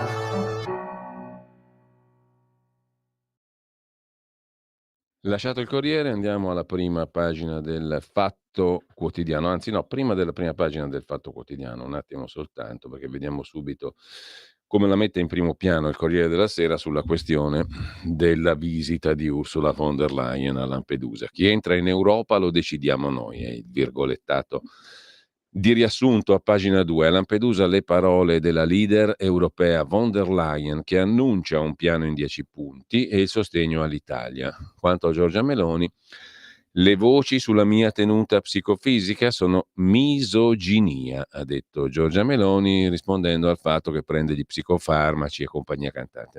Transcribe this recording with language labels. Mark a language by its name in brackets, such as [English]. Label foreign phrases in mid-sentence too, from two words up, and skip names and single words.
[Italian] Lasciato il Corriere, andiamo alla prima pagina del Fatto Quotidiano, anzi no, prima della prima pagina del Fatto Quotidiano, un attimo soltanto, perché vediamo subito come la mette in primo piano il Corriere della Sera sulla questione della visita di Ursula von der Leyen a Lampedusa. Chi entra in Europa lo decidiamo noi, è il virgolettato di riassunto a pagina 2. A Lampedusa le parole della leader europea von der Leyen, che annuncia un piano in 10 punti e il sostegno all'Italia. Quanto a Giorgia Meloni, le voci sulla mia tenuta psicofisica sono misoginia, ha detto Giorgia Meloni rispondendo al fatto che prende gli psicofarmaci e compagnia cantante.